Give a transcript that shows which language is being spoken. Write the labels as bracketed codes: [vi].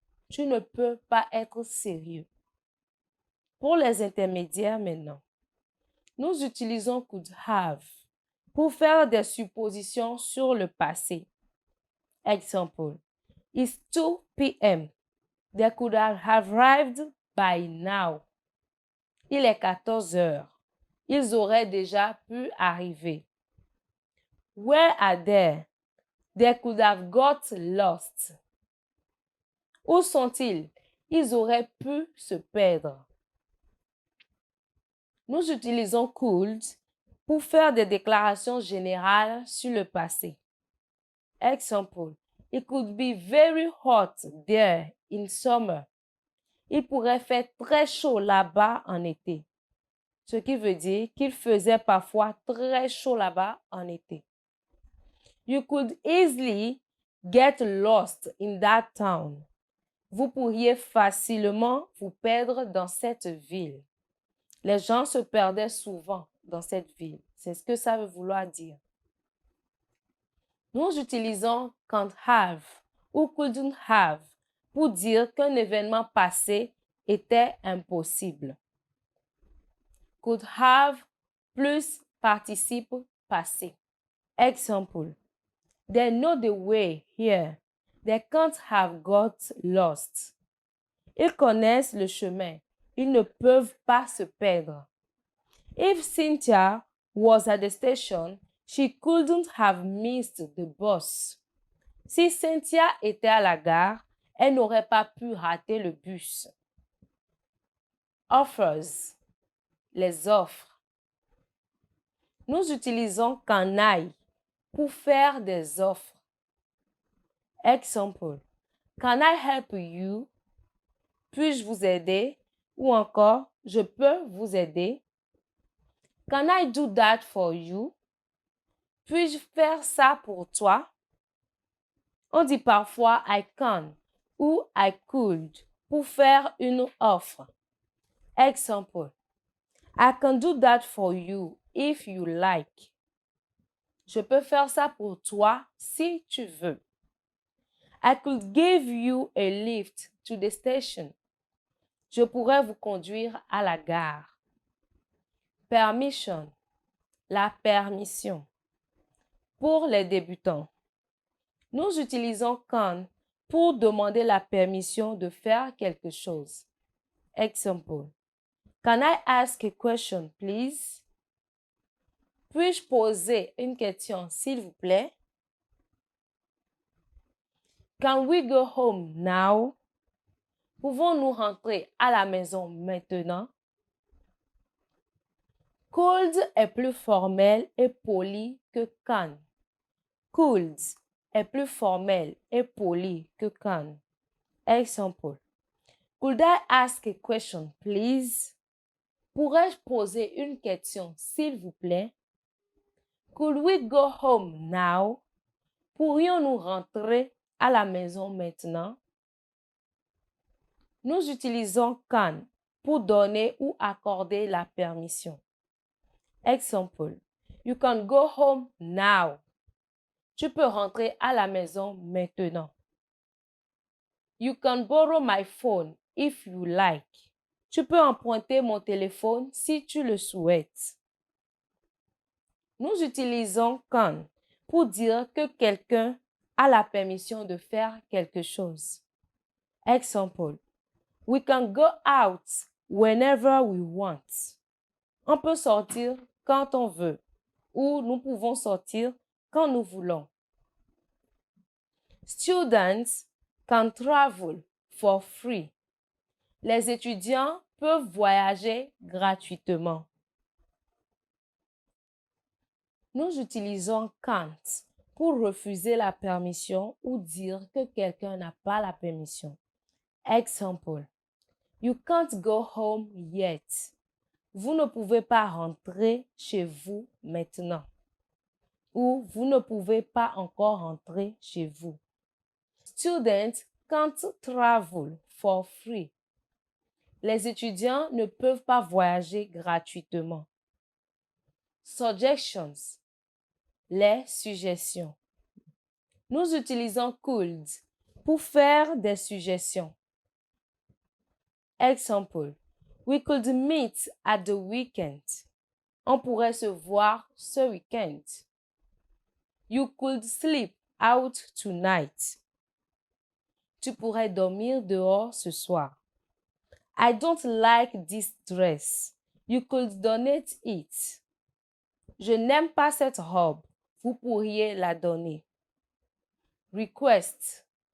[fr] Tu ne peux pas être sérieux. Pour les intermédiaires maintenant, nous utilisons could have pour faire des suppositions sur le passé. [en] Exemple. It's 2 p.m. They could have arrived by now. [fr] Il est 14 heures. Ils auraient déjà pu arriver. [en] Where are they? They could have got lost. [fr] Où sont-ils? Ils auraient pu se perdre. Nous utilisons could pour faire des déclarations générales sur le passé. Exemple. [en] It could be very hot there in summer. [fr] Il pourrait faire très chaud là-bas en été. Ce qui veut dire qu'il faisait parfois très chaud là-bas en été. [en] You could easily get lost in that town. [fr] Vous pourriez facilement vous perdre dans cette ville. Les gens se perdaient souvent dans cette ville. C'est ce que ça veut vouloir dire. Nous utilisons can't have ou couldn't have pour dire qu'un événement passé était impossible. Could have plus participe passé. Exemple. [en] They know the way here. They can't have got lost. [fr] Ils connaissent le chemin. Ils ne peuvent pas se perdre. [en] If Cynthia was at the station, she couldn't have missed the bus. [fr] Si Cynthia était à la gare, elle n'aurait pas pu rater le bus. Offers, les offres. Nous utilisons can I pour faire des offres. Exemple. [en] Can I help you? [fr] Puis-je vous aider? Ou encore, je peux vous aider? [en] Can I do that for you? [fr] Puis-je faire ça pour toi? On dit parfois I can ou I could pour faire une offre. Exemple. [en] I can do that for you if you like. [fr] Je peux faire ça pour toi si tu veux. [en] I could give you a lift to the station. [fr] Je pourrais vous conduire à la gare. Permission, la permission. Pour les débutants, nous utilisons can pour demander la permission de faire quelque chose. Exemple. [en] Can I ask a question, please? [fr] Puis-je poser une question, s'il vous plaît? [en] Can we go home now? [fr] Pouvons-nous rentrer à la maison maintenant? Could est plus formel et poli que can. Could est plus formel et poli que can. Exemple. [en] Could I ask a question, please? [fr] Pourrais-je poser une question, s'il vous plaît? [en] Could we go home now? [fr] Pourrions-nous rentrer à la maison maintenant? Nous utilisons can pour donner ou accorder la permission. Exemple. [en] You can go home now. [fr] Tu peux rentrer à la maison maintenant. [en] You can borrow my phone if you like. [fr] Tu peux emprunter mon téléphone si tu le souhaites. Nous utilisons can pour dire que quelqu'un a la permission de faire quelque chose. Exemple. [en] We can go out whenever we want. [fr] On peut sortir quand on veut ou nous pouvons sortir quand nous voulons. [en] Students can travel for free. [fr] Les étudiants peuvent voyager gratuitement. Nous utilisons can't pour refuser la permission ou dire que quelqu'un n'a pas la permission. Exemple. [en] You can't go home yet. [fr] Vous ne pouvez pas rentrer chez vous maintenant. Ou vous ne pouvez pas encore rentrer chez vous. [en] Students can't travel for free. [fr] Les étudiants ne peuvent pas voyager gratuitement. Suggestions. Les suggestions. Nous utilisons could pour faire des suggestions. Exemple. [en] We could meet at the weekend. [fr] On pourrait se voir ce week-end. [en] You could sleep out tonight. [fr] Tu pourrais dormir dehors ce soir. [en] I don't like this dress. You could donate it. [fr] Je n'aime pas cette robe. Vous pourriez la donner. Request.